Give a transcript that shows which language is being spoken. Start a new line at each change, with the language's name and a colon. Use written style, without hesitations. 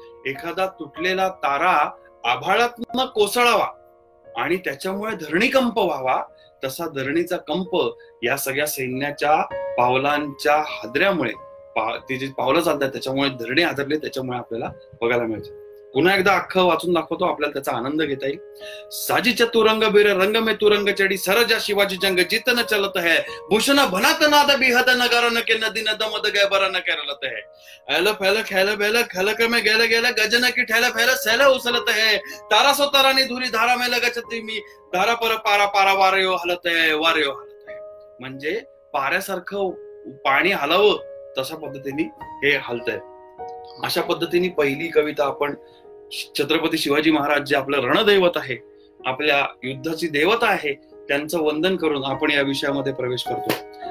Marathi: एखादा तुटलेला तारा आभाळातनं कोसळावा आणि त्याच्यामुळे धरणीकंप व्हावा, तसा धरणीचा कंप या सगळ्या सैन्याच्या पावलांच्या हादऱ्यामुळे, ते जे पावलं चालतात त्याच्यामुळे धरणी हादरले, त्याच्यामुळे आपल्याला बघायला मिळते. पुन्हा एकदा अख्खं वाचून दाखवतो, आपल्याला त्याचा आनंद घेता येईल.
Braj: साजी चतुरंग बीर रंग में तुरंग चढ़ी, सरजा शिवाजी जंग जितन चलत है, भूषण भनत नाद बिहद नगार न के, नदी नद मद गैबर न केरलत है. ऐल फैल खैल बेल खलक में गेल गेल, गजन की ठेला फैल सैल उचलत है, तारा सो तारानी धुरी धारा में लगत मी, धारा पर पारा पारा वारयो हलत है, वारयो हलत है.
Marathi: म्हणजे पाऱ्यासारखं पाणी हलावं तशा पद्धतीने हे हलतंय. अशा पद्धतीने पहिली कविता आपण छत्रपती शिवाजी महाराज जे आपलं रणदैवत आहे, आपल्या युद्धाची देवता आहे, त्यांचं वंदन करून आपण या विषयामध्ये प्रवेश करतो.